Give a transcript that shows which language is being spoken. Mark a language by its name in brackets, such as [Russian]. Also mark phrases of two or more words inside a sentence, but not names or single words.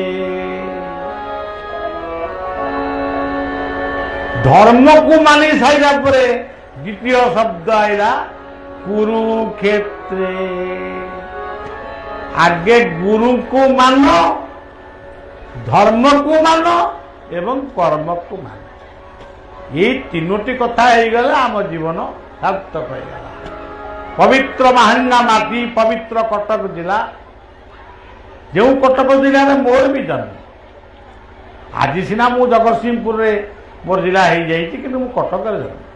[Odia] ଧର୍ମକୁ ମାନି ସାରିଲା ପରେ ଦ୍ୱିତୀୟ ଶବ୍ଦ ଆଇଲା କୁରୁକ୍ଷେତ୍ରେ। ଆଗେ ଗୁରୁକୁ ମାନ, ଧର୍ମକୁ ମାନ ଏବଂ କର୍ମକୁ ମାନ। ଏଇ ତିନୋଟି କଥା ହେଇଗଲା ଆମ ଜୀବନ ସାର୍ଥକ ହେଇଗଲା। ପବିତ୍ର ମାହାଙ୍ଗା ମାଟି, ପବିତ୍ର କଟକ ଜିଲ୍ଲା, ଯେଉଁ କଟକ ଜିଲ୍ଲାରେ ମୋର ବି ଜନ୍ମ। ଆଜି ସିନା ମୁଁ ଜଗତସିଂହପୁରରେ ମୋର ଜିଲ୍ଲା ହେଇଯାଇଛି, କିନ୍ତୁ ମୁଁ କଟକରେ ଜନ୍ମ।